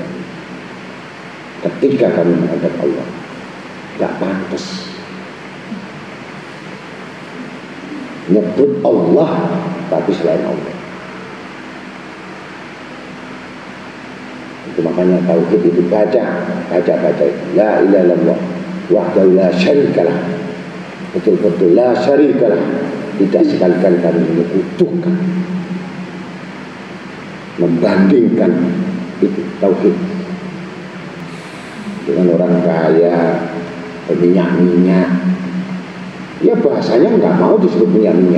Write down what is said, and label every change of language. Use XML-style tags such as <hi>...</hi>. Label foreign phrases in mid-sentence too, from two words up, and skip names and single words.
<id>Ketika kamu menghadap Allah, gak pantas nyebut Allah tapi selain Allah. Itu makanya tauhid itu baca itu</id> <ar>لا إله إلا الله وحده لا شريك له,</ar> <id>betul-betul</id> <ar>لا شريك له,</ar> <id>tidak sekali-kali kami menyekutukan, membandingkan. Itu tauhid. Dengan orang kaya, minyak-minyak, ya bahasanya nggak mau disebut minyak-minyak.</id>